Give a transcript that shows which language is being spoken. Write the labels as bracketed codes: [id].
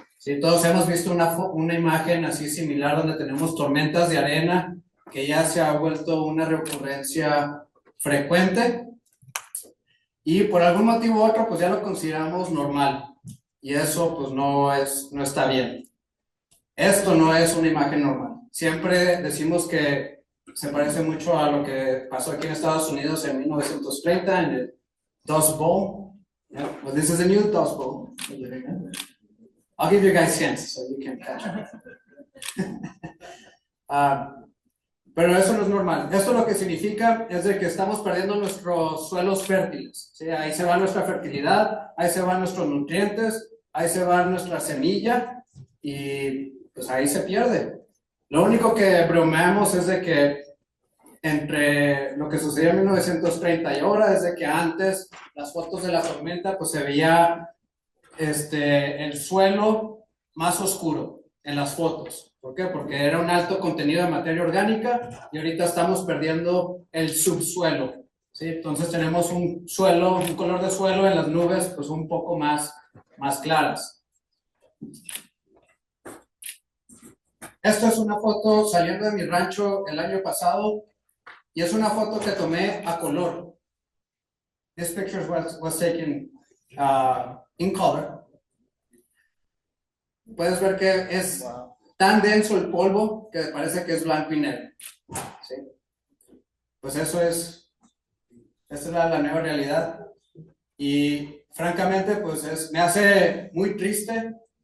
[es] Sí, todos hemos visto una imagen así similar donde tenemos tormentas de arena que ya se ha vuelto una recurrencia frecuente y por algún motivo u otro pues ya lo consideramos normal y eso pues no está bien. Esto no es una imagen normal. Siempre decimos que se parece mucho a lo que pasó aquí en Estados Unidos en 1930 en el Dust Bowl. [en] Yeah, well, this is a new Dust Bowl. I'll give you guys hints so you can catch it. [es] Pero eso no es normal. Esto lo que significa es de que estamos perdiendo nuestros suelos fértiles. ¿Sí? Ahí se va nuestra fertilidad, ahí se van nuestros nutrientes, ahí se va nuestra semilla y pues ahí se pierde. Lo único que bromeamos es de que entre lo que sucedió en 1930 y ahora es de que antes las fotos de la tormenta pues se veía el suelo más oscuro en las fotos. ¿Por qué? Porque era un alto contenido de materia orgánica y ahorita estamos perdiendo el subsuelo. ¿Sí? Entonces tenemos un color de suelo en las nubes pues un poco más claras. Esta es una foto saliendo de mi rancho el año pasado y es una foto que tomé a color. [en] This picture was taken in color. [es] Puedes ver que es tan denso el polvo que parece que es blanco y negro. ¿Sí? Pues esta es la nueva realidad y francamente pues me hace muy triste.